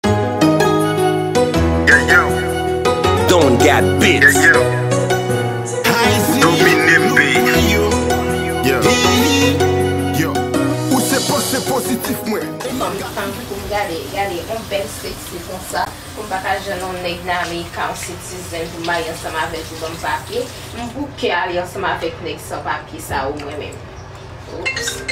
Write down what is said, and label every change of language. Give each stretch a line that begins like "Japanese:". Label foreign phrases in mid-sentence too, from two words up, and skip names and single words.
English: Yeah, yo. Don got bits. Yeah, yo. Domine B. Yeah. Yo.
Haitian Creole: Ou se pa se pozitif, mwen. Pou m gade, gade, on bèl seksi konsa. Pou m pa ka jwenn yon nèg nan Amerika, yon citizen, pou m maye ansanm avèk yon bon papye. M bouke ale ansanm avèk nèg san papye sa ou mwen menm. Ops.